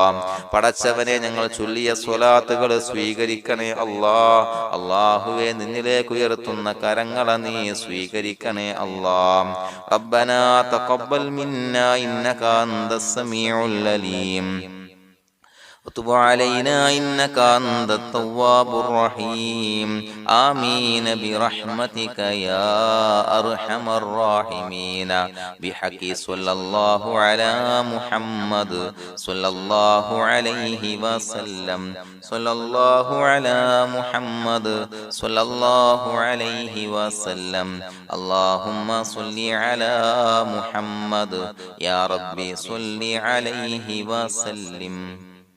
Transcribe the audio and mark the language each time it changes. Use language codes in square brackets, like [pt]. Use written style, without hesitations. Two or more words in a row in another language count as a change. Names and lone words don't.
[ml] പടച്ചവനെ ഞങ്ങൾ ചൊല്ലിയ സ്വലാത്തുകൾ സ്വീകരിക്കണേ അല്ലാ. അല്ലാഹുവേ നിന്നിലേക്ക് ഉയർത്തുന്ന കരങ്ങളെ നീ സ്വീകരിക്കണേ അല്ലാ. [ar] ربنا تقبل منا إنك أنت السميع العليم وتب علينا إنك أنت التواب الرحيم آمين برحمتك يا أرحم الراحمين بحق صلى الله على محمد صلى الله عليه وسلم صلى الله على محمد صلى الله عليه وسلم اللهم صل على محمد يا ربي صل عليه وسلم.